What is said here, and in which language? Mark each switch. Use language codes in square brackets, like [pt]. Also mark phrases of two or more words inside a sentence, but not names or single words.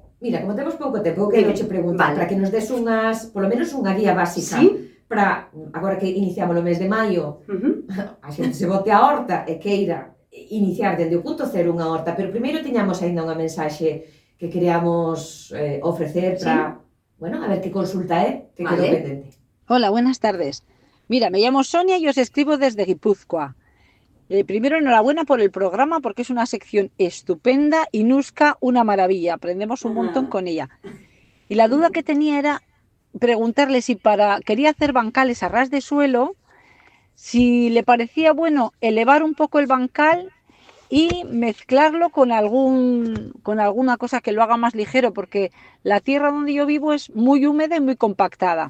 [gl] Mira, como temos pouco tempo, eu quero che preguntar para que nos des unhas, polo menos unha guía básica para, agora que iniciamos o mes de maio, a xente se bote a horta e queira iniciar dende o punto cero unha horta, pero primeiro tiñamos aínda unha mensaxe que queríamos ofrecer para, bueno, [es] a ver qué consulta que quedó pendiente. Hola, buenas tardes. Mira, me llamo Sonia y os escribo desde Guipúzcoa. Primero, enhorabuena por el programa porque es una sección estupenda y Nuska una maravilla. Aprendemos un montón con ella. Y la duda que tenía era preguntarle si quería hacer bancales a ras de suelo, si le parecía bueno elevar un poco el bancal y mezclarlo con alguna cosa que lo haga más ligero, porque la tierra donde yo vivo es muy húmeda y muy compactada.